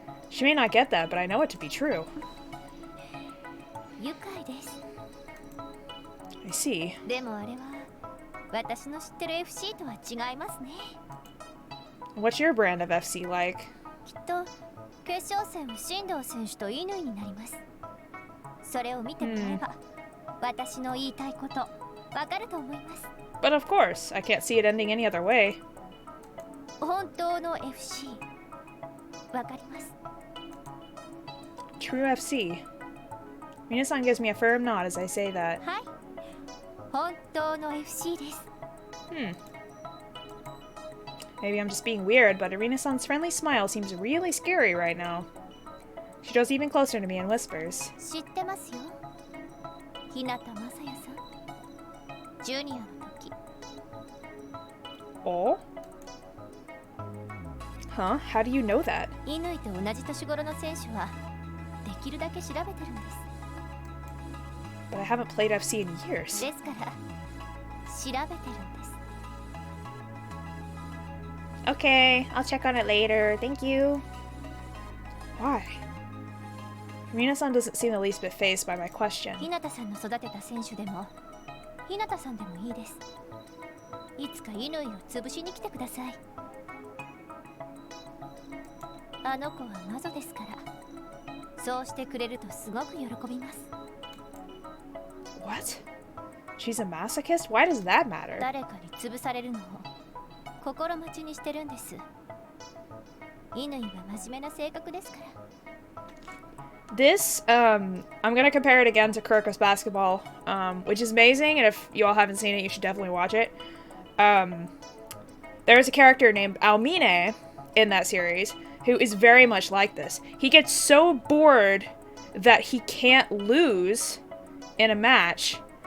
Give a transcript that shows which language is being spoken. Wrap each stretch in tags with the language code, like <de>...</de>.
<en>She may not get that, but I know it to be true.</en> <ja>愉快です。</ja> <en>I see.</en> <ja>でもあれは私の知ってる FC とは違いますね。</ja> <en>What's your brand of FC like?</en> <ja>きっと決勝戦は新藤選手と乾になります。それを見てもらえば、私の言いたいことわかると思います。</ja> <en>But of course, I can't see it ending any other way.</en> <ja>本当の FC わかります。</ja> <en>True FC. Mina-san gives me a firm nod as I say that.</en> <ja>はい。本当の FC です。</ja> <en>Maybe I'm just being weird, but Irina-san's friendly smile seems really scary right now. She draws even closer to me and whispers.</en> <ja>知ってますよ。日向雅也さん。ジュニアの時。</ja> <en>Oh? Huh? How do you know that?</en> <ja>乾と同じ年頃の選手はできるだけ調べてるんです。</ja> <en>But I haven't played FC in years.</en> <ja>ですから調べてるんです。</ja> <en>Okay, I'll check on it later. Thank you. Why? Irina-san doesn't seem the least bit fazed by my question.</en> <ja>日向さんの育てた選手でも日向さんでもいいです。いつか乾を潰しに来てください。あの子は魔女ですから、そうしてくれるとすごく喜びます。</ja> <en>What? She's a masochist? Why does that matter?</en> <ja>誰かに潰されるのを心待ちにしてるんです。乾は真面目な性格ですから。</ja> <en>This, I'm gonna compare it again to Kuroko's basketball, which is amazing, and if you all haven't seen it, you should definitely watch it. There is a character named Almine in that series who is very much like this. He gets so bored that he can't lose in a match.</en>